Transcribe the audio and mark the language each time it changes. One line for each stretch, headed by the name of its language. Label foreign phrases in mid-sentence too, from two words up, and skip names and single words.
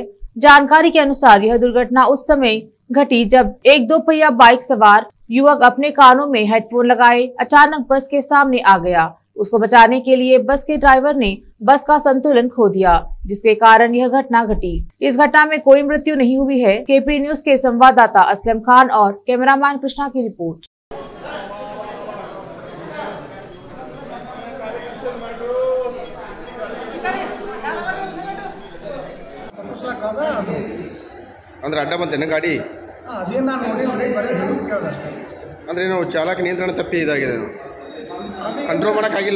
Hindi: जानकारी के अनुसार यह दुर्घटना उस समय घटी जब एक 2 पहिया बाइक सवार युवक अपने कानों में हेडफोन लगाए अचानक बस के सामने आ गया। उसको बचाने के लिए बस के ड्राइवर ने बस का संतुलन खो दिया, जिसके कारण यह घटना घटी। इस घटना में कोई मृत्यु नहीं हुई है। केपी न्यूज के संवाददाता असलम खान और कैमरामैन कृष्णा की रिपोर्ट।
Kannada: ಅಂದ್ರೆ ಅಡ್ಡ ಬಂತೇನೆ ಗಾಡಿ ಅದೇ ನಾನು ನೋಡಿಲ್ರಿ, ಬರೀ ಹೇಳಿ ಕೇಳೋದಷ್ಟೇ. ಅಂದ್ರೆ ನಾವು ಚಾಲಕ ನಿಯಂತ್ರಣ ತಪ್ಪಿ ಇದಾಗಿದೆ, ಕಂಟ್ರೋಲ್ ಮಾಡೋಕ್ಕಾಗಿಲ್ಲ.